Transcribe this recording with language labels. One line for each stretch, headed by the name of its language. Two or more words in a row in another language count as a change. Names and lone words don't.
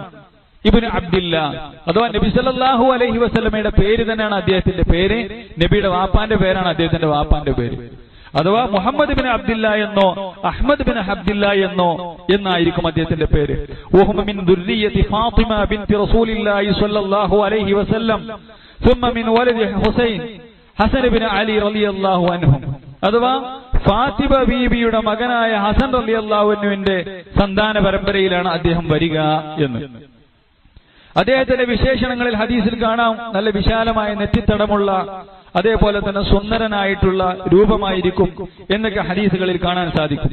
Malayalam: ഇബ്നു അബ്ദില്ലാ അഥവാ നബി
Arabic: صلى الله عليه
Malayalam: വസല്ലമയുടെ പേര് തന്നെയാണ് അദ്ദേഹത്തിന്റെ പേര്. നബിയുടെ വാപ്പാന്റെ പേരാണ് അദ്ദേഹത്തിന്റെ വാപ്പാന്റെ പേര്. അഥവാ മുഹമ്മദ് ബിൻ അബ്ദില്ല എന്നോ അഹ്മദ് ബിൻ അബ്ദില്ല എന്നോ എന്നായിരിക്കും അദ്ദേഹത്തിന്റെ പേര്.
Arabic: وهما من ذرية فاطمة بنت رسول الله صلى الله عليه وسلم ثم من ولد حسين حسن بن علي رضي الله عنه.
Malayalam: അഥവാ ഫാത്തിമ ബീബിയുടെ മകനായ ഹസൻ റളിയല്ലാഹു അൻഹുവിന്റെ സന്താന പരമ്പരയിലാണ് അദ്ദേഹം വരിക എന്ന്. അദ്ദേഹത്തിന്റെ വിശേഷണങ്ങളിൽ ഹദീസിൽ കാണാം, നല്ല വിശാലമായ നെറ്റിത്തടമുള്ള, അതേപോലെ തന്നെ സുന്ദരനായിട്ടുള്ള രൂപമായിരിക്കും എന്നൊക്കെ ഹദീസുകളിൽ കാണാൻ സാധിക്കും.